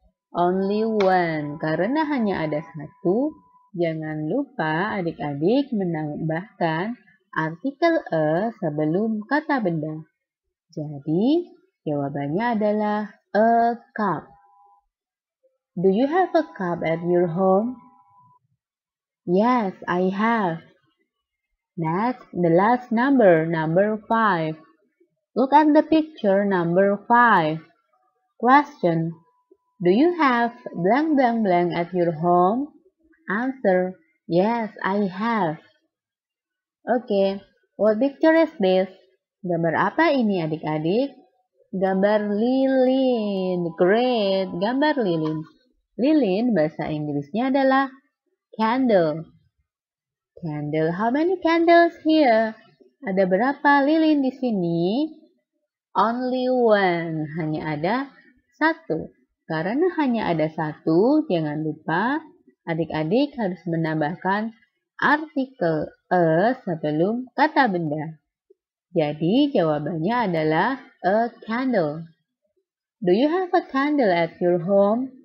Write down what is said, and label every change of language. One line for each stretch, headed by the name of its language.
English: Only one.
Indonesian: Karena hanya ada 1, jangan lupa adik-adik menambahkan artikel a sebelum kata benda. Jadi, jawabannya adalah
English: a cup. Do you have a cup at your home? Yes, I have. Next, the last number 5. Look at the picture number 5. Question. Do you have blank blank blank at your home? Answer. Yes, I have. Okay, what picture is this?
Indonesian: Gambar apa ini adik-adik? Gambar lilin. Great, gambar lilin. Lilin bahasa Inggrisnya adalah candle.
English: Candle. How many candles here?
Indonesian: Ada berapa lilin di sini?
English: Only one.
Indonesian: Hanya ada 1. Karena hanya ada 1, jangan lupa adik-adik harus menambahkan artikel a sebelum kata benda. Jadi jawabannya adalah
English: a candle. Do you have a candle at your home?